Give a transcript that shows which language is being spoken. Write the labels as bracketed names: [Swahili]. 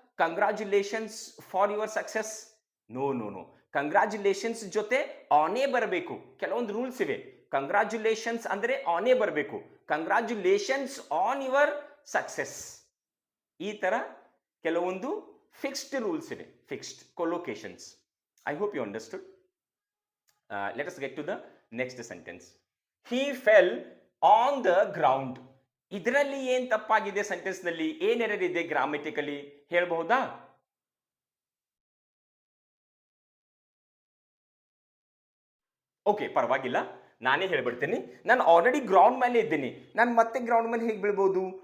[English] Congratulations for your success. No no no, [Kannada] congratulations ಜೊತೆ ಆನೇ ಬರಬೇಕು. ಕೆಲವೊಂದು ರೂಲ್ಸ್ ಇವೆ. ಕಂಗ್ರಾಚುಲೇಷನ್ಸ್ ಅಂದ್ರೆ ಆನೇ ಬರಬೇಕು. [English] congratulations on your success, [Kannada] ಈ ತರ ಕೆಲವೊಂದು ಫಿಕ್ಸ್ಡ್ ರೂಲ್ಸ್ ಇವೆ. [English] Fixed collocations. I hope you understood. Let us get to the next sentence. He fell on the ground. [Kannada] ಇದರಲ್ಲಿ ಏನ್ ತಪ್ಪಾಗಿದೆ? ಸೆಂಟೆನ್ಸ್ ನಲ್ಲಿ ಏನ್ ಎರರ್ ಇದೆ ಗ್ರಾಮೆಟಿಕಲಿ ಹೇಳಬಹುದಾ? ಓಕೆ, ಪರವಾಗಿಲ್ಲ, ನಾನೇ ಹೇಳ್ಬಿಡ್ತೀನಿ. ನಾನು ಆಲ್ರೆಡಿ ಗ್ರೌಂಡ್ ಮೇಲೆ ಇದ್ದೀನಿ, ನಾನು ಮತ್ತೆ ಗ್ರೌಂಡ್ ಮೇಲೆ ಹೇಗೆ ಬೀಳ್ಬಹುದು?